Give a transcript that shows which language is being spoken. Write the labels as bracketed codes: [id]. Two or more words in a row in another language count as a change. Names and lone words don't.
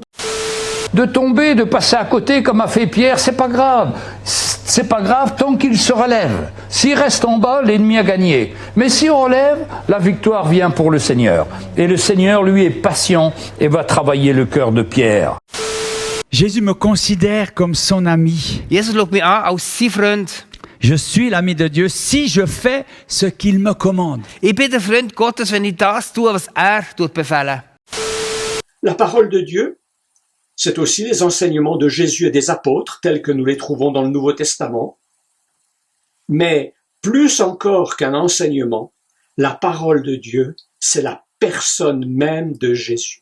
[fr] De tomber, de passer à côté comme a fait Pierre, c'est pas grave. C'est pas grave tant qu'il se relève. S'il reste en bas, l'ennemi a gagné. Mais si on relève, la victoire vient pour le Seigneur. Et le Seigneur, lui, est patient et va travailler le cœur de Pierre. Jésus me considère comme son ami. [de] Jesus schaut mich an als sein Freund. [fr] Je suis l'ami de Dieu si je fais ce qu'il me commande. [de] Ich bin der Freund Gottes, wenn ich das tue, was befehlt. [fr] La parole de Dieu, c'est aussi les enseignements de Jésus et des apôtres, tels que nous les trouvons dans le Nouveau Testament. Mais plus encore qu'un enseignement, la parole de Dieu, c'est la personne même de Jésus.